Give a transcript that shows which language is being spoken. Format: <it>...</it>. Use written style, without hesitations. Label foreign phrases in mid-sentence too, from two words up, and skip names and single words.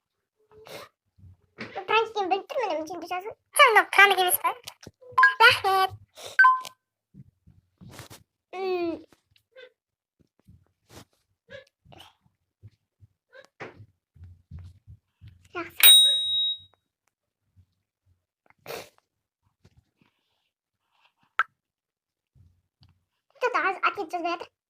<kk>Пранк екен біліп тұрмын, мен сені жазып. Сонда пранк емес па? Рахмет. Жақсы.</kk> <ru>Кто-то ответ</ru> <kk>жазбай жатыр.</kk>